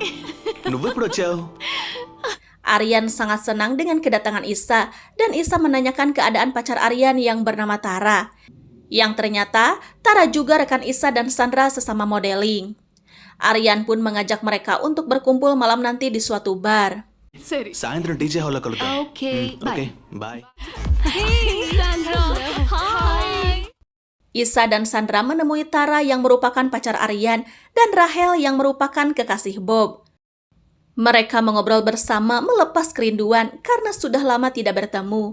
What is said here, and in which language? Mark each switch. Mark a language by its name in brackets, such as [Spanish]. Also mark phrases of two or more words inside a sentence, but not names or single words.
[Indonesian] Aryan sangat senang dengan kedatangan Isa dan Isa menanyakan keadaan pacar Aryan yang bernama Tara. Yang ternyata Tara juga rekan Isa dan Sandra sesama modeling. Aryan pun mengajak mereka untuk berkumpul malam nanti di suatu bar. [Telugu] సాయంత్రం టీజే హాల్లో కలుద్దాం. [English] Okay, okay bye. Hey, Sandra. Hi. [Indonesian] Isa dan Sandra menemui Tara yang merupakan pacar Aryan dan Rahel yang merupakan kekasih Bob. Mereka mengobrol bersama melepas kerinduan karena sudah lama tidak bertemu.